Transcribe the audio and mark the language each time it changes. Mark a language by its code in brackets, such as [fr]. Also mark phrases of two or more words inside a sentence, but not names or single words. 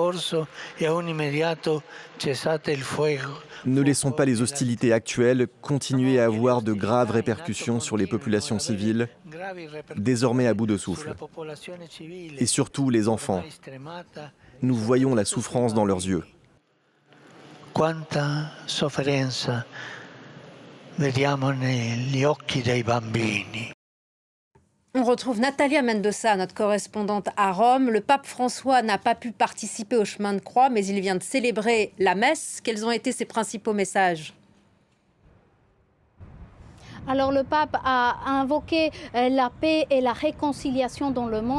[fr] Ne laissons pas les hostilités actuelles continuer à avoir de graves répercussions sur les populations civiles, désormais à bout de souffle. Et surtout les enfants. Nous voyons la souffrance dans leurs yeux. [it] Quanta sofferenza vediamo negli occhi dei bambini. [fr] On retrouve Natalia Mendoza, notre correspondante à Rome. Le pape François n'a pas pu participer au chemin de croix, mais il vient de célébrer la messe. Quels ont été ses principaux messages ? Alors le pape a invoqué la paix et la réconciliation dans le monde.